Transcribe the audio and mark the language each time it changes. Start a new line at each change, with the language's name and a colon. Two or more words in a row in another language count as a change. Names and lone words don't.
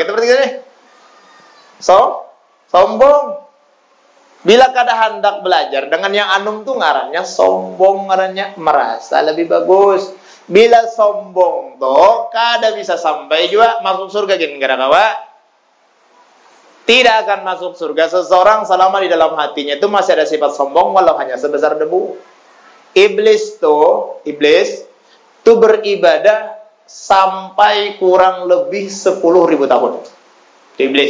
Indonesian: Kita berarti nih. Sombong.
Banjar: Bila kada hendak belajar dengan yang anum tuh ngarannya sombong, ngarannya merasa lebih bagus. Bila sombong tuh kada bisa sampai juga masuk surga gini gara kawa.
Indonesian: Tidak akan masuk surga seseorang selama di dalam hatinya itu masih ada sifat sombong walau hanya sebesar debu. Iblis tuh beribadah sampai kurang lebih 10.000 tahun. Iblis.